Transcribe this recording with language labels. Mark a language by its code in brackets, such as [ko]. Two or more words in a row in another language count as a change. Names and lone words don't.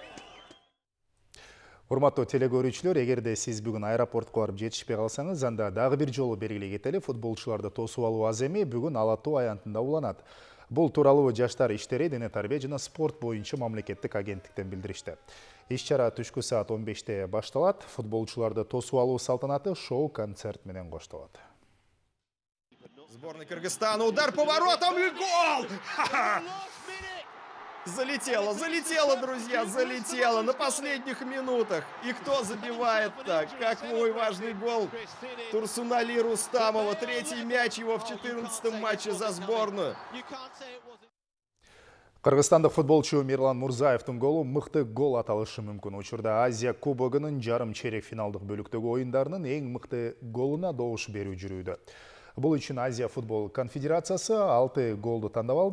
[ky] Урматтуу телекөрүүчүлөр, эгерде сиз бүгүн аэропортко барып жетишпей калсаңыз, анда дагы бир жолу белгилей кетели. Футболчуларды тосуп алуу аз эми бүгүн Алатау аянтында уланат. Бул тууралуу Жаштар иштери, Дене тарбия жана спорт боюнча мамлекеттик агенттиктен билдиришти. Иш-чара түшкү саат 15-те башталат. Футболчуларды тосуп алуу салтанаты шоу-концерт менен коштолот. [ru] Сборная Кыргызстана, удар по воротам и гол! Залетело, друзья, залетело на последних минутах. И кто забивает так? Какой важный гол Турсунали Рустамова. Третий мяч его в 14-м матче за сборную. [ky] Кыргызстандык футболчу Мирлан Мурзаевдин голу мыкты гол аталышы мүмкүн. Учурда Азия Кубогунун жарым чейрек финалдык бөлүктөгү оюндарынын эң мыкты голуна добуш берүү жүрүүдө. Бул үчүн Азия футбол конфедерациясы 6 голду тандап алды.